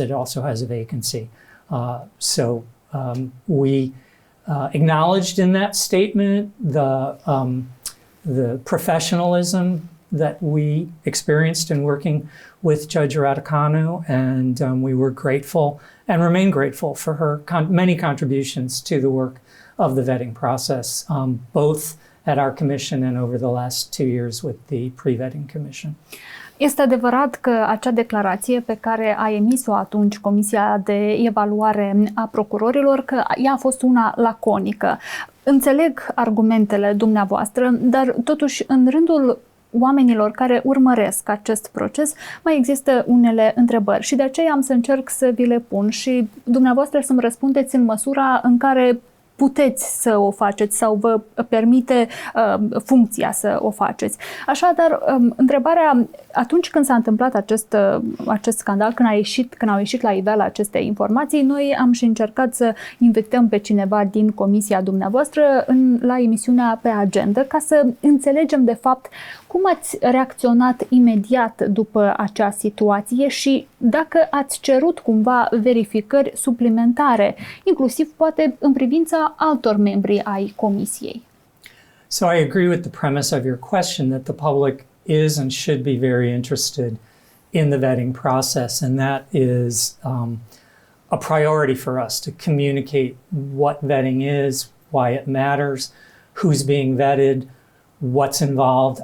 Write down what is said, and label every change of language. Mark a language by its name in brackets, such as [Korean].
[English] It also has a vacancy. So we acknowledged in that statement the professionalism that we experienced in working with Judge Răducanu, and we were grateful and remain grateful for her many contributions to the work of the vetting process, both at our commission and over the last 2 years with the pre-vetting commission. [Romanian] Este adevărat că acea declarație pe care a emis-o atunci Comisia de Evaluare a Procurorilor, că ea a fost una laconică. Înțeleg argumentele dumneavoastră, dar totuși în rândul oamenilor care urmăresc acest proces mai există unele întrebări și de aceea am să încerc să vi le pun și dumneavoastră să-mi răspundeți în măsura în care puteți să o faceți sau vă permite funcția să o faceți. Așadar, întrebarea, atunci când s-a întâmplat acest scandal, când au ieșit la iveală aceste informații, noi am și încercat să invităm pe cineva din comisia dumneavoastră la emisiunea Pe Agendă ca să înțelegem de fapt cum ați reacționat imediat după acea situație și dacă ați cerut cumva verificări suplimentare, inclusiv poate în privința altor membri ai comisiei. [English] So I agree with the premise of your question that the public is and should be very interested in the vetting process, and that is a priority for us to communicate what vetting is, why it matters, who's being vetted, what's involved.